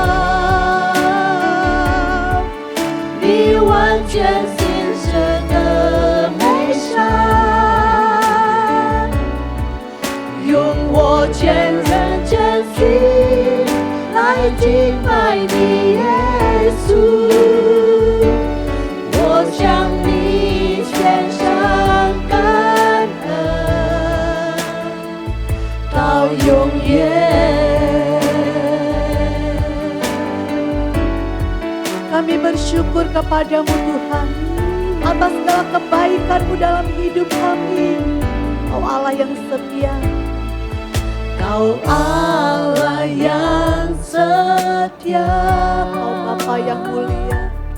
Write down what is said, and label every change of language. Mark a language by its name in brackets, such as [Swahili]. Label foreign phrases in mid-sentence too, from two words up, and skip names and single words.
[Chinese] 你完全信實的美善，用我全人全心來敬拜你耶穌，我向你獻上感恩到永遠。 [Indonesian] Kami bersyukur kepadamu Tuhan atas segala kebaikan-Mu dalam hidup kami. Kau Allah yang setia. Kau Allah yang setia, Kau Bapa yang mulia.